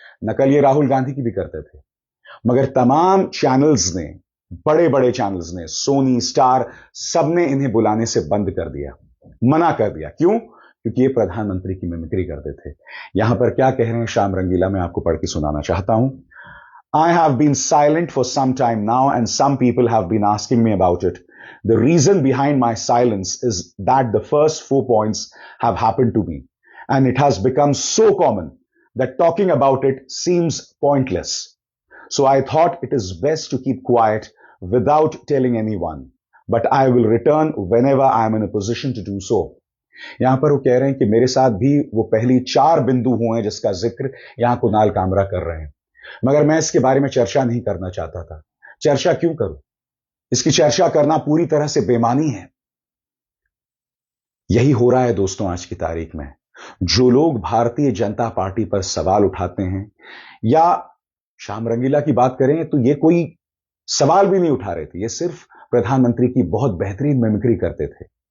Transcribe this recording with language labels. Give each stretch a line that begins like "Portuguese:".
Hindi: नकल ये राहुल गांधी की भी करते थे, मगर तमाम चैनल्स ने, बड़े बड़े चैनल्स ने, सोनी, स्टार, सबने इन्हें बुलाने से बंद कर दिया, मना कर दिया। क्यों? क्योंकि ये प्रधानमंत्री की मिमिक्री करते थे। यहां पर क्या कह रहे हैं श्याम रंगीला, मैं आपको पढ़ के सुनाना चाहता हूं।
English: I have been silent for some time now, and some people have been asking me about it. The reason behind my silence is that the first 4 points have happened to me, and it has become so common that talking about it seems pointless. So I thought it is best to keep quiet without telling anyone, but I will return whenever I am in a position to do so.
Hindi: यहां पर वो कह रहे हैं कि मेरे साथ भी वो पहली 4 बिंदु हुए हैं जिसका जिक्र यहां कुणाल कामरा कर रहे हैं, मगर मैं इसके बारे में चर्चा नहीं करना चाहता था। चर्चा क्यों करूं? इसकी चर्चा करना पूरी तरह से बेमानी है। यही हो रहा है दोस्तों आज की तारीख में। जो लोग भारतीय जनता पार्टी पर सवाल उठाते हैं, या श्याम रंगीला की बात करें तो ये कोई सवाल भी नहीं उठा रहे थे, ये सिर्फ प्रधानमंत्री की बहुत बेहतरीन मिमिक्री करते थे।